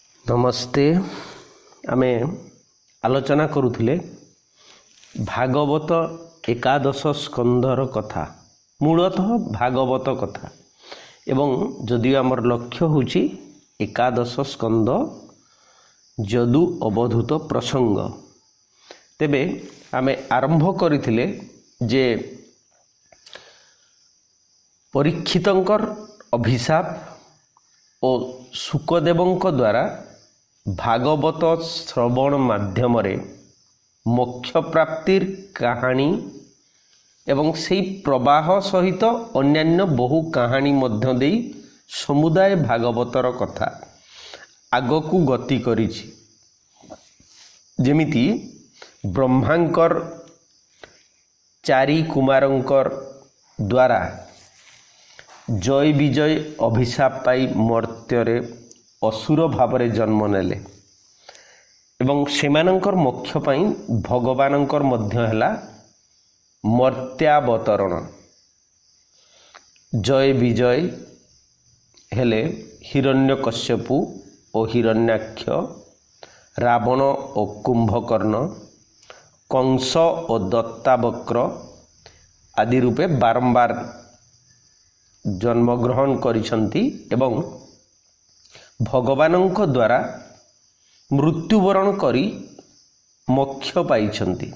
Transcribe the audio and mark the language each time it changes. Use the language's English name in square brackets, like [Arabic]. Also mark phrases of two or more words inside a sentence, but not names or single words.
[Odia] ନମସ୍ତେ ଆମେ ଆଲୋଚନା କରୁଥିଲେ ଭାଗବତ ଏକାଦଶ ସ୍କନ୍ଧର କଥା ମୂଳତଃ ଭାଗବତ କଥା ଏବଂ ଯଦିଓ ଆମର ଲକ୍ଷ୍ୟ ହଉଛି ଏକାଦଶ ସ୍କନ୍ଧ ଯଦୁ ଅବଧୂତ ପ୍ରସଙ୍ଗ। ତେବେ ଆମେ ଆରମ୍ଭ କରିଥିଲେ ଯେ ପରୀକ୍ଷିତଙ୍କର ଅଭିଶାପ ଔର ଶୁକଦେବଙ୍କ ଦ୍ୱାରା ଭାଗବତ ଶ୍ରବଣ ମାଧ୍ୟମ ମୋକ୍ଷ ପ୍ରାପ୍ତିର କାହାଣୀ ଏବଂ ସେଇ ପ୍ରବାହ ସହିତ ଅନ୍ୟାନ୍ୟ ବହୁ କାହାଣୀ ମଧ୍ୟ ଦେଇ ସମୁଦାୟ ଭାଗବତର କଥା ଆଗକୁ ଗତି କରିଛି। ଯେମିତି ବ୍ରହ୍ମାଙ୍କର ଚାରି କୁମାରଙ୍କର ଦ୍ୱାରା ଜୟ ବିଜୟ ଅଭିଶାପ ପାଇ ମର୍ତ୍ତ୍ୟରେ ଅସୁର ଭାବରେ ଜନ୍ମ ନେଲେ ଏବଂ ସେମାନଙ୍କର ମୋକ୍ଷ ପାଇ ଭଗବାନଙ୍କର ମଧ୍ୟ ହେଲା ମର୍ତ୍ତ୍ୟାବତରଣ। ଜୟ ବିଜୟ ହେଲେ ହିରଣ୍ୟକଶ୍ୟପୁ ଔର ହିରଣ୍ୟାକ୍ଷ ରାବଣ ଔର କୁମ୍ଭକର୍ଣ୍ଣ କଂସ ଔର ଦନ୍ତବକ୍ର ଆଦି ରୂପେ ବାରମ୍ବାର ଜନ୍ମଗ୍ରହଣ କରିଛନ୍ତି ଏବଂ ଭଗବାନଙ୍କ ଦ୍ୱାରା ମୃତ୍ୟୁବରଣ କରି ମୋକ୍ଷ ପାଇଛନ୍ତି।